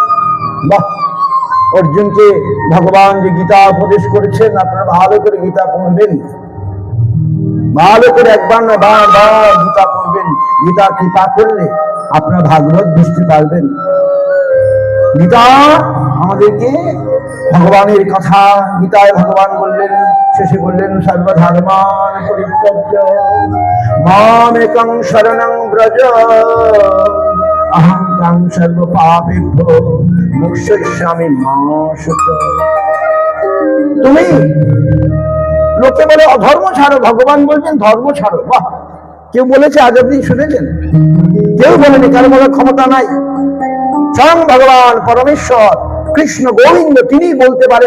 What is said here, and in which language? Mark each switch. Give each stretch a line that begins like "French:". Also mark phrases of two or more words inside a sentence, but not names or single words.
Bangla: বাহ, অর্জুনকে ভগবান যে গীতা উপদেশ করেছেন, আপনারা ভালো করে গীতা পড়বেন, ভালো করে একবার না বারবার গীতা পড়বেন। গীতা কৃপা করলে আপনারা ভাগবত বুঝতে পারবেন। গীতা আমাদেরকে ভগবানের কথা, গীতায় ভগবান বললেন, শেষে বললেন
Sanskrit: সর্বধর্মান পরিত্যজ্য মামেকং শরণং ব্রজ অহং ত্বং সর্বপাপেভ্যো মোক্ষয়িষ্যামি মা শুচঃ।
Bangla: তুমি লোকে বলে অধর্ম ছাড়ো, ভগবান বলছেন ধর্ম ছাড়ো। বাহ, কেউ বলেছে আজ অব্দি শুনেছেন? কেউ বলেনি, কারো বলার ক্ষমতা নাই। স্বয়ং ভগবান পরমেশ্বর কৃষ্ণ গোবিন্দ তিনি বলতে পারেন।